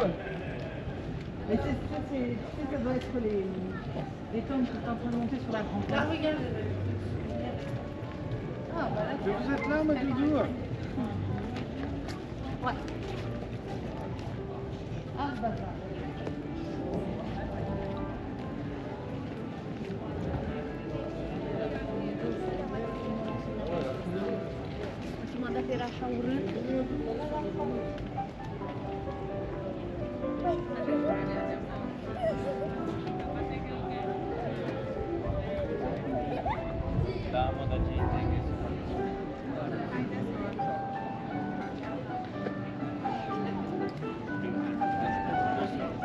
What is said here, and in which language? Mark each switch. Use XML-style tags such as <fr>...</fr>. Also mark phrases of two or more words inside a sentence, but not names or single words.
<fr>Mais ça doit être les tomes qui sont en train de monter sur la grande place. Là, regarde. Ah, bah là, Mais vous êtes là, ma doudou? ouais. Ah, bah ça.</fr> <ro>Ultima dată era așa urât. Da, mă, dar ce intrigă să</ro>